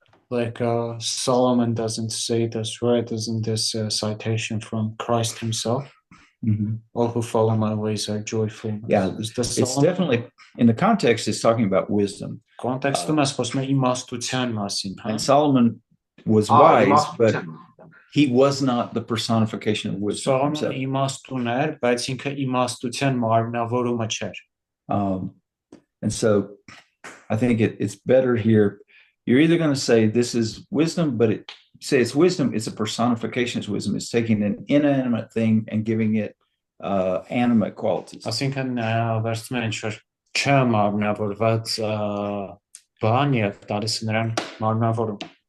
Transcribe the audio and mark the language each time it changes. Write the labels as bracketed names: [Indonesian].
[English] Like Solomon doesn't say this, right? Isn't this a citation from Christ himself? All who follow my ways are joyful. Yeah, it's definitely, in the context, it's talking about wisdom. [Armenian] Կոնտեքստում ես խոսում է իմաստության մասին, հա։ [English] And Solomon was wise, but he was not the personification of wisdom himself. [Armenian] Սողոմոնը իմաստուն էր, բայց ինքը իմաստության մարմնավորումը չէր։ [English] And so I think it's better here. You're either going to say this is wisdom, but say it's wisdom, it's a personification of wisdom. It's taking an inanimate thing and giving it animate qualities. [Armenian] Այսինքն վերցնում են ինչ-որ չմարմնավորված բան եւ տալիս նրան մարմնավորում։